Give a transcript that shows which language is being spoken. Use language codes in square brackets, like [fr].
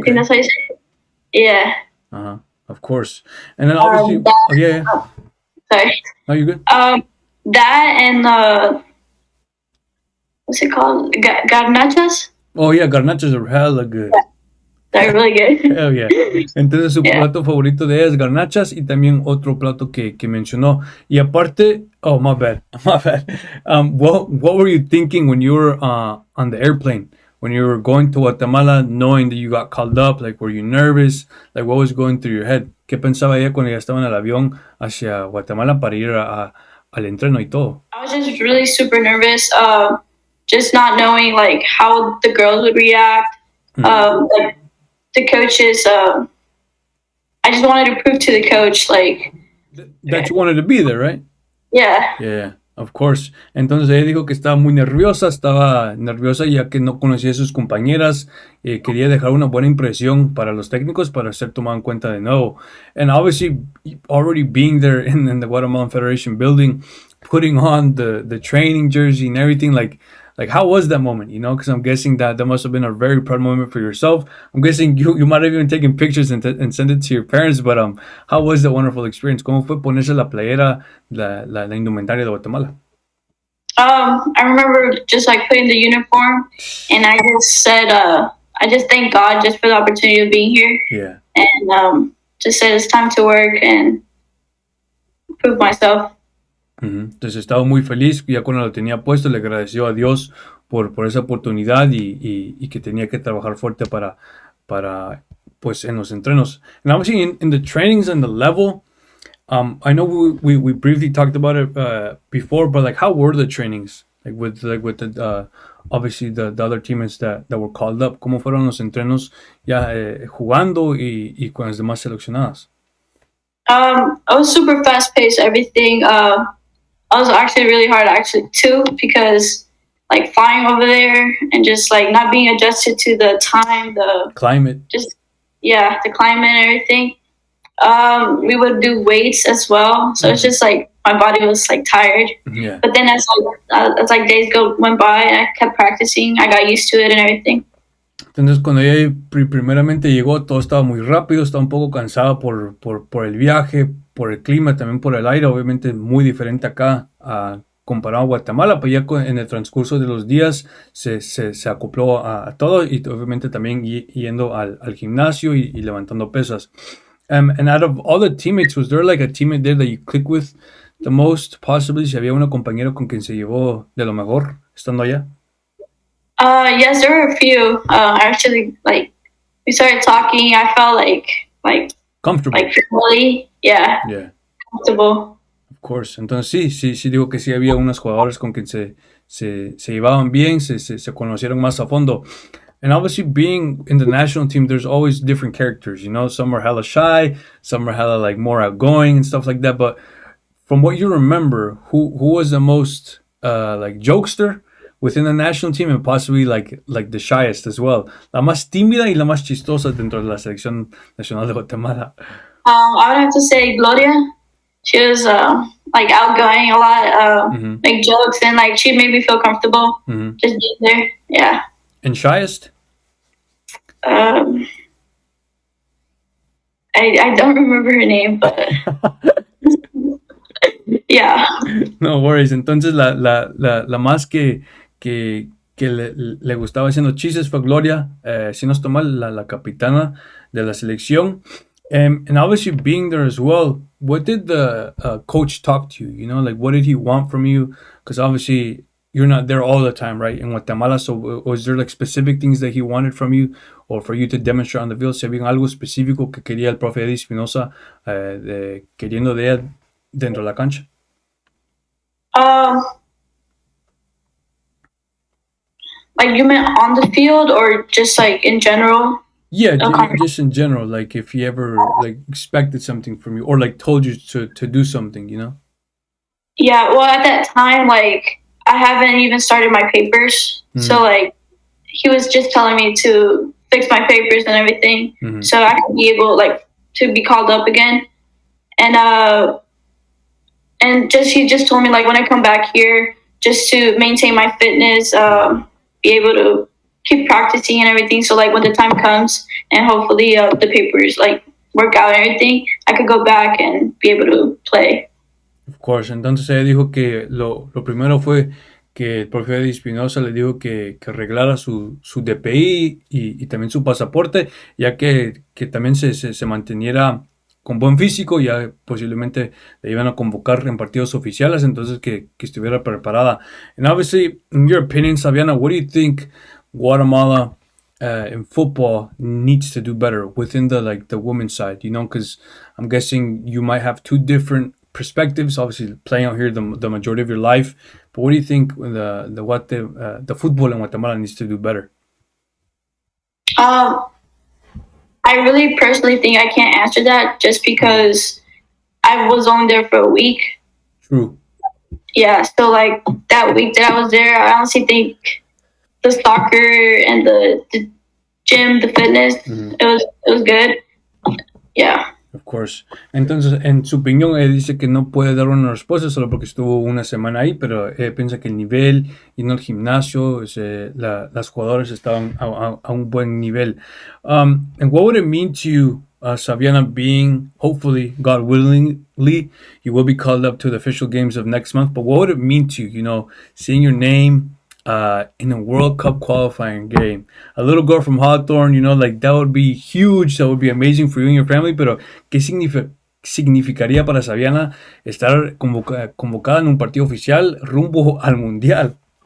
[en] I think that's how you say it. Yeah. Of course. And then obviously, yeah. Sorry. No, you good? That and what's it called? Garnachas? Oh yeah, garnachas are hella good. Yeah. They're really good. Hell yeah. [es] Entonces su plato favorito de ella es garnachas y también otro plato que mencionó. Y aparte, [en] oh my bad. What were you thinking when you were on the airplane? when you were going to Guatemala, knowing that you got called up? Like, were you nervous? Like, what was going through your head? [es] ¿Qué pensaba ella cuando ya estaba en el avión hacia Guatemala para ir al entreno y todo? [en] I was just really super nervous, just not knowing like how the girls would react. Like the coaches, I just wanted to prove to the coach like that you wanted to be there, right? Yeah. Yeah, of course. [es] Entonces ella dijo que estaba muy nerviosa, ya que no conocía a sus compañeras, quería dejar una buena impresión para los técnicos para ser tomado en cuenta de nuevo. [en] And obviously, already being there in the Guatemalan Federation building, putting on the training jersey and everything, like how was that moment, you know? Because I'm guessing that must have been a very proud moment for yourself. I'm guessing you might have even taken pictures and sent it to your parents, but how was that wonderful experience? [es] ¿Cómo fue ponerse la playera, la indumentaria de Guatemala? [en] I remember just like putting the uniform, and I just said, I just thank God just for the opportunity of being here. Yeah. And just said it's time to work and prove myself. [es] Entonces estaba muy feliz, ya cuando lo tenía puesto le agradeció a Dios por esa oportunidad y que tenía que trabajar fuerte para pues en los entrenos. [en] And obviously in the trainings and the level, I know we briefly talked about it before, but like how were the trainings? Like with the obviously the other teammates that were called up, [es] ¿cómo fueron los entrenos ya jugando y con las demás seleccionadas? [en] I was super fast paced, everything. I was actually really hard too, because like flying over there and just like not being adjusted to the time, the climate, the climate and everything. We would do weights as well, so it's just like my body was like tired. Yeah. But then as days went by and I kept practicing, I got used to it and everything. [es] Entonces cuando ella primeramente llegó, todo estaba muy rápido, estaba un poco cansada por el viaje, por el clima, también por el aire, obviamente muy diferente acá comparado a Guatemala, pero ya en el transcurso de los días se acopló a todo y obviamente también yendo al gimnasio y levantando pesas. [en] And out of all the teammates, was there like a teammate there that you click with the most, possibly, [es] si había una compañera con quien se llevó de lo mejor estando allá? [en] Yes, there were a few. Actually, like we started talking. I felt like comfortable, like family. Yeah. Comfortable. Of course. [es] Entonces sí digo que sí había unos jugadores con quien se llevaban bien, se conocieron más a fondo. [en] And obviously being in the national team, there's always different characters, you know. Some are hella shy, some are hella like more outgoing and stuff like that. But from what you remember, who was the most like jokester within the national team, and possibly like the shyest as well? [es] La más tímida y la más chistosa dentro de la selección nacional de Guatemala. [en] I would have to say Gloria. She was like outgoing a lot, make jokes, and like she made me feel comfortable just being there. Yeah. And shyest? I don't remember her name, but yeah. No worries. [es] Entonces la más que le gustaba haciendo chistes fue Gloria, si no estoy mal, la capitana de la selección. [en] And obviously being there as well, what did the coach talk to you? You know, like what did he want from you? Because obviously you're not there all the time, right, in Guatemala. So was there like specific things that he wanted from you or for you to demonstrate on the field? [es] ¿Se había algo específico que quería el profe Eddie Espinosa queriendo de ella dentro de la cancha? [en] Like you meant on the field or just like in general? Yeah, just in general, like if he ever like expected something from you or like told you to do something, you know? Yeah, well at that time, like I haven't even started my papers. So like he was just telling me to fix my papers and everything so I could be able like to be called up again. And he just told me like when I come back here just to maintain my fitness, be able to keep practicing and everything. So like when the time comes and hopefully the papers like work out and everything, I could go back and be able to play. Of course. [es] Entonces ella dijo que lo primero fue que el profe Eddie Espinosa le dijo que arreglara su DPI y también su pasaporte, ya que también se manteniera con buen físico, ya posiblemente le iban a convocar en partidos oficiales, entonces que estuviera preparada. [en] And obviously, in your opinion, Saviana, what do you think Guatemala in football needs to do better within the women's side, because I'm guessing you might have two different perspectives, obviously playing out here the majority of your life, but what do you think the football in Guatemala needs to do better? I really personally think I can't answer that just because I was only there for a week. True. Yeah, so like that week that I was there, I honestly think the soccer and the gym, the fitness, it was good. Yeah. Of course. [es] Entonces, en su opinión, él dice que no puede dar una respuesta solo porque estuvo una semana ahí, pero piensa que el nivel y no el gimnasio, las jugadoras estaban a un buen nivel. [en] And what would it mean to you, Saviana, being, hopefully, God willingly, you will be called up to the official games of next month, but what would it mean to you, seeing your name in a World Cup qualifying game? A little girl from Hawthorne, like that would be huge, that would be amazing for you and your family, [es] pero ¿qué significaría para Saviana estar convocada en un partido oficial rumbo al Mundial?